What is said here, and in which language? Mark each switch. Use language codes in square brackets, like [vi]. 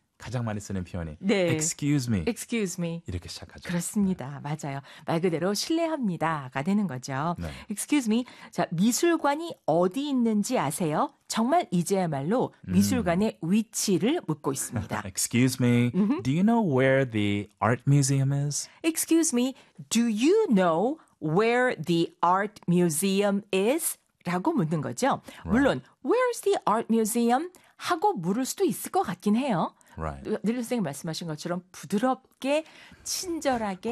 [ko] 가장 많이 쓰는 표현이 네. [en] Excuse me. Excuse me. [ko] 이렇게 시작하죠. 그렇습니다. 네. 맞아요. 말 그대로 실례합니다가 되는 거죠. 네. [en] Excuse me. [ko] 자, 미술관이 어디 있는지 아세요? 정말 이제야말로 미술관의 위치를 묻고 있습니다. [en] Excuse me. Do you know where the art museum is? Excuse me. Do you know where the art museum is? [ko] 라고 묻는 거죠. Right. 물론 [en] where's the art museum? [ko] 하고 물을 수도 있을 것 같긴 해요. 늘 선생님 말씀하신 것처럼 부드럽게 친절하게